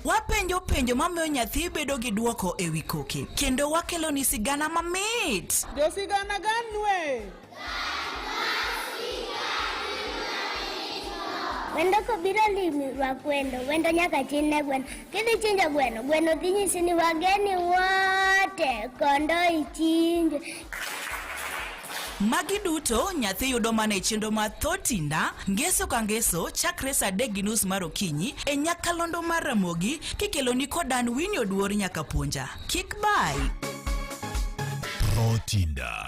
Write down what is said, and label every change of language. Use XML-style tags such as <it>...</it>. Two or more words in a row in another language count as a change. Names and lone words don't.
<luo>Wapenjo mamiyo nyathi bedo gi duoko e wi koke. Kendo wakelo ni sigana mamit. Jo sigana ganwe. Wendo ko biro limi wakwendo, wendo nyaka chinne gweno. Kidhi chinjo gweno dhi nyisi ni wageni wote kondo ichinje. Magi duto nyathi yudo mana e chenro ma Thotinda ngeso ka ngeso chakre saa 3:30 mar okinyi e nyakalondo mar Ramogi kikelo ni kodan winyo duor nyaka puonja. Kik bai. Thotinda.</luo>